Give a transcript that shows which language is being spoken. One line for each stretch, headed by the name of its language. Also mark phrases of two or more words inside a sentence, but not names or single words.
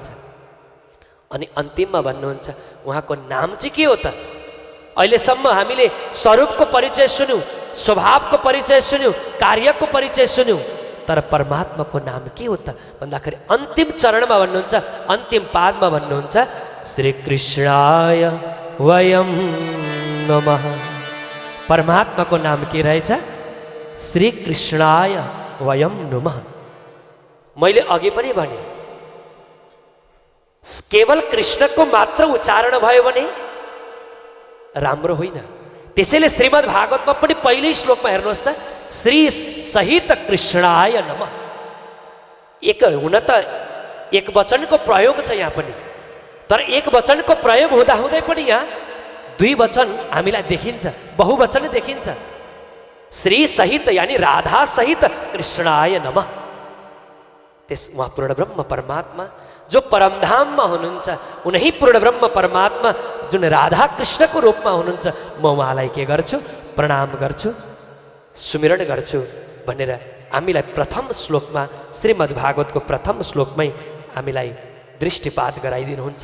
Nepali: अनि अन्तिममा भन्नुहुन्छ उहाँको नाम चाहिँ के हो त? अहिलेसम्म हामीले स्वरूपको परिचय सुन्यौँ, स्वभावको परिचय सुन्यौँ, कार्यको परिचय सुन्यौँ, तर परमात्माको नाम के हो त भन्दाखेरि अन्तिम चरणमा भन्नुहुन्छ, अन्तिम पादमा भन्नुहुन्छ
Sanskrit: श्रीकृष्णाय वयम नमः।
Nepali: परमात्माको नाम के रहेछ?
Sanskrit: श्रीकृष्णाय वयम नमः।
Nepali: मैले अघि पनि भने केवल कृष्णको मात्र उच्चारण भयो भने राम्रो होइन। त्यसैले श्रीमद् भागवतमा पनि पहिलो श्लोकमा हेर्नुहोस् त, श्री सहित
Sanskrit: कृष्णाय नमः।
Nepali: एक हुन त एक वचनको प्रयोग छ यहाँ पनि, तर एक वचनको प्रयोग हुँदा हुँदै पनि यहाँ द्विवचन हामीलाई देखिन्छ, बहुवचन देखिन्छ। श्री सहित यानी राधा सहित
Sanskrit: कृष्णाय नमः।
Nepali: त्यस उहाँ पूर्ण ब्रह्म परमात्मा जो परमधाममा हुनुहुन्छ, उनै पूर्ण ब्रह्म परमात्मा जुन राधा कृष्णको रूपमा हुनुहुन्छ, म उहाँलाई के गर्छु? प्रणाम गर्छु, सुमिरण गर्छु भनेर हामीलाई प्रथम श्लोकमा श्रीमद् भागवतको प्रथम श्लोकमै हामीलाई दृष्टिपात गराइदिनुहुन्छ।